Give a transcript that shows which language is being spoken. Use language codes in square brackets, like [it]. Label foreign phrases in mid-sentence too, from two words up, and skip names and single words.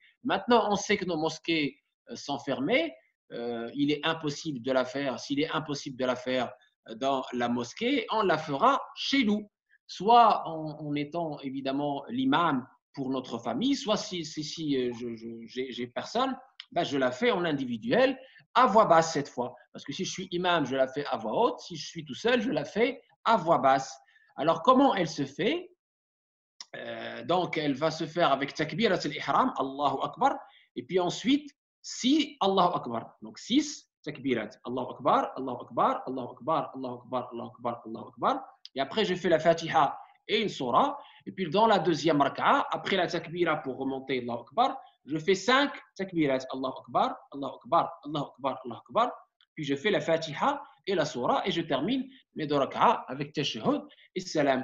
[fr] Maintenant, on sait que nos mosquées sont fermées, il est impossible de la faire, s'il est impossible de la faire dans la mosquée, on la fera chez nous, soit en étant évidemment l'imam pour notre famille, soit si j'ai personne, ben je la fais en individuel, à voix basse cette fois. Parce que si je suis imam, je la fais à voix haute. Si je suis tout seul, je la fais à voix basse. Alors, comment elle se fait? Donc, elle va se faire avec [ar] تكبيرة الإحرام, الله أكبر, [fr] et puis ensuite, si [ar] الله أكبر. [fr] Donc, 6 takbirat. [ar] الله أكبر، الله أكبر، الله أكبر، الله أكبر، الله أكبر، الله أكبر. [fr] Et après, je fais la Fatiha et une surah. Et puis, dans la deuxième raka'a, après la takbira pour remonter [ar] الله أكبر, [fr] je fais 5 takbirat. [ar] الله أكبر، الله أكبر، الله أكبر، الله أكبر. [fr] Puis, je fais la Fatiha et la surah et je termine mes 2 raka'a avec tashahhud et salam.